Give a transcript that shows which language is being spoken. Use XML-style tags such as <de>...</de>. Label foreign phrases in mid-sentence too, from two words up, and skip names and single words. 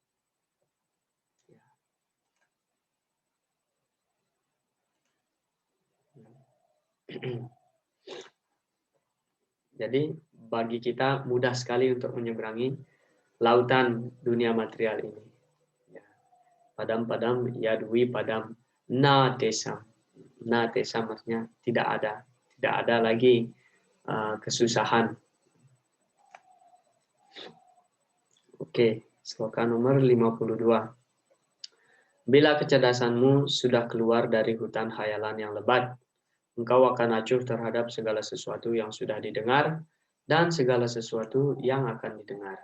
<id>Jadi bagi kita mudah sekali untuk menyeberangi lautan dunia material ini.</id> <sa>पदं यद्विपदां न तेषाम्. न तेषाम्</sa> <id>artinya tidak ada lagi kesusahan. Oke, sloka nomor 52. Bila kecerdasanmu sudah keluar dari hutan khayalan yang lebat, engkau akan acuh terhadap segala sesuatu yang sudah didengar dan segala sesuatu yang akan didengar.</id>